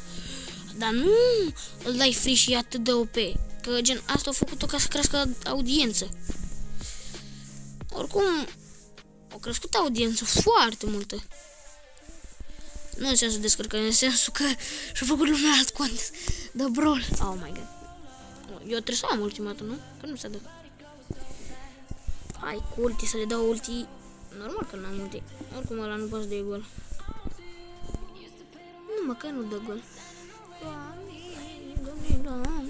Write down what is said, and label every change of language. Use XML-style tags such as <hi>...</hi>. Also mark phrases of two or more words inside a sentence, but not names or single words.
<ro>Dar nu îl dai free și e atât de OP, că gen asta a făcut-o ca să crească audiență. Oricum, a crescut audiență foarte multă. Nu în sensul descărcări, în sensul că și-a făcut lumea alt cont de brawl.</ro> <en>Oh my god.</en> <ro>Eu trebuie să am ultimată, nu? Că nu se dă. Hai cu ulti, să le dau ulti. Normal că n-am ulti. Oricum ăla nu poate să dea gol. Nu, măcar nu dă gol. Doamne.</ro>